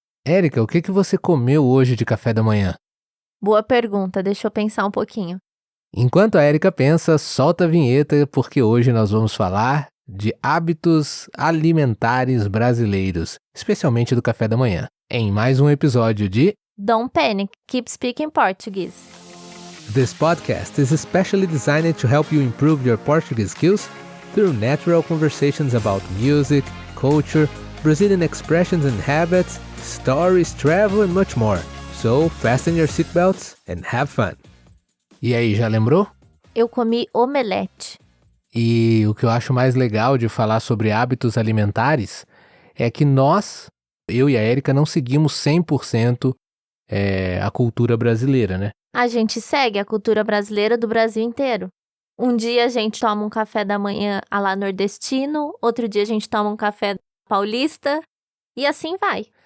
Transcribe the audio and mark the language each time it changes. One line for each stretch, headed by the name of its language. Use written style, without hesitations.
Portuguese: Érica, o que você comeu hoje de café da manhã? Boa pergunta, deixa eu pensar um pouquinho. Enquanto a Érica pensa, solta a vinheta, porque hoje nós vamos falar de hábitos alimentares brasileiros, especialmente do café da manhã, em mais um episódio de
English: Don't panic, keep speaking Portuguese. This podcast is especially designed to help you improve your Portuguese skills through natural conversations about music, culture, Brazilian expressions and habits, stories, travel and much more. So, fasten your seatbelts and have fun.
Portuguese: E aí, já lembrou? Eu comi omelete. E o que eu acho mais legal de falar sobre hábitos alimentares é que nós, eu e a Érica, não seguimos 100% a cultura brasileira, né? A gente segue a cultura brasileira do Brasil inteiro. Um dia a gente toma um café da manhã à la nordestino, outro dia a gente toma um café paulista e assim vai.